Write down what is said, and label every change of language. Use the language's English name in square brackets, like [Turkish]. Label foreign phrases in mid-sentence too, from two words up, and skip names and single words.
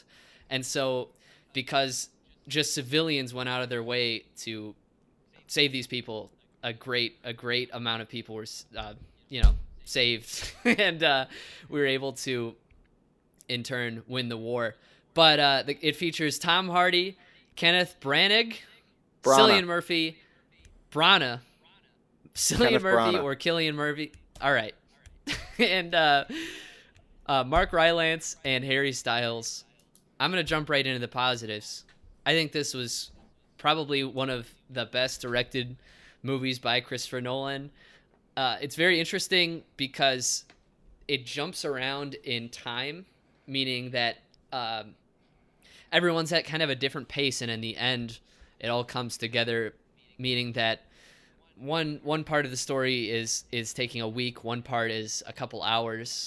[English] And so, because just civilians went out of their way to save these people, a great amount of people were, saved, and we were able to, in turn, win the war. But it features Tom Hardy, Kenneth Branagh, Cillian Murphy, Branagh. Cillian Murphy or Killian Murphy. All right. And Mark Rylance and Harry Styles. I'm going to jump right into the positives. I think this was probably one of the best directed movies by Christopher Nolan. It's very interesting because it jumps around in time, meaning that everyone's at kind of a different pace, and in the end, it all comes together, meaning that one part of the story is taking a week, one part is a couple hours.